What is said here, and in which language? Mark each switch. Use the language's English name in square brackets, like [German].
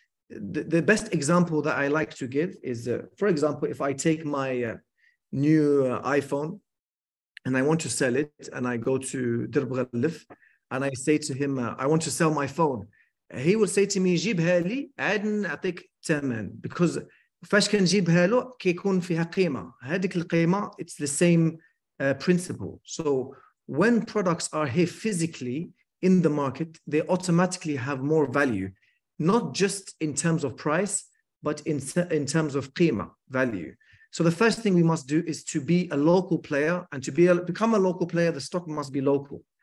[English] The best example that I like to give is, for example, if I take my new iPhone and I want to sell it, and I go to Dirb Ghallif and I say to him, I want to sell my phone. He will say to me, [Arabic] جيبها لي عاد نعطيك ثمن, because فاش كنجيبها له كيكون فيها قيمة. هذيك القيمة, [English] it's the same principle. So when products are here physically in the market, they automatically have more value, not just in terms of price, but in terms of qima, value. So the first thing we must do is to be a local player, and to become a local player, the stock must be local.